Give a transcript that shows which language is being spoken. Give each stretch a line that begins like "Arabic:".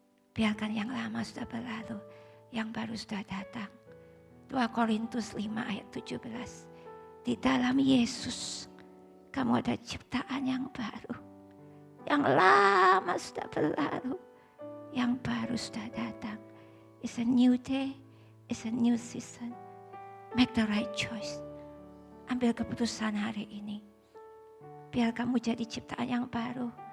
Indonesian: Biarkan yang lama sudah berlalu, yang baru sudah datang. 2 Korintus 5 ayat 17, di dalam Yesus, kamu ada ciptaan yang baru. Yang lama sudah berlalu, yang baru sudah datang.
English: It's a new day, it's a new season. Make the right choice.
Indonesian: Ambil keputusan hari ini. Biar kamu jadi ciptaan yang baru.